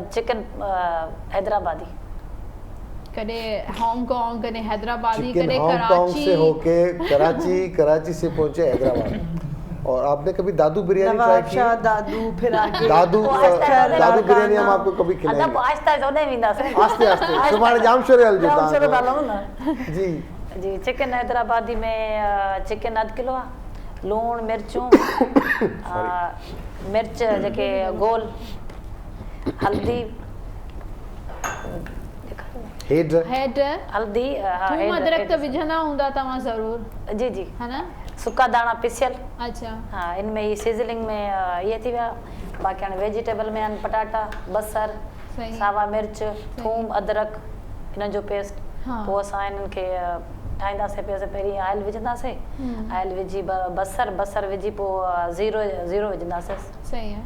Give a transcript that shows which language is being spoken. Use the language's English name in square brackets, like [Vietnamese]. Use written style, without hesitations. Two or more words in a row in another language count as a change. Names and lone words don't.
[Sindhi] चिकन हैदराबादी कदे हांगकांग कदे हैदराबादी कदे [Urdu] ہانگ کانگ سے ہو کے کراچی سے پہنچے حیدرآباد اور آپ نے کبھی دادو بریانی ٹرائی کی دادو پھر آگے دادو بریانی ہم آپ کو کبھی کھلائیں گے [Sindhi] आस्ते ओने विंदासे आस्ते सुभाणे जाम शोरे हल जो जाम शोरे डालो ना जी चिकन हैदराबादी में चिकन 1 किलो लूण मिर्चूं मिर्च जेके गोल हल्दी हेड हल्दी थूम अदरक तो विझंदा हूंदा तव्हां ज़रूर जी जी [Urdu] ہے نا [Sindhi] सुका दाना पिसियल [Urdu] अच्छा [Sindhi] हाँ इनमें ये सीजनिंग में ये थी विया बाकी हाणे वेजिटेबल में आहिनि पटाटा बसर सावा मिर्च थूम अदरक इन जो पेस्ट पोइ असां इन्हनि खे ठाहींदासीं पियोसीं पहिरीं ऑयल विझंदासीं ऑयल विझी बसर विझी पोइ ज़ीरो विझंदासीं सही आहे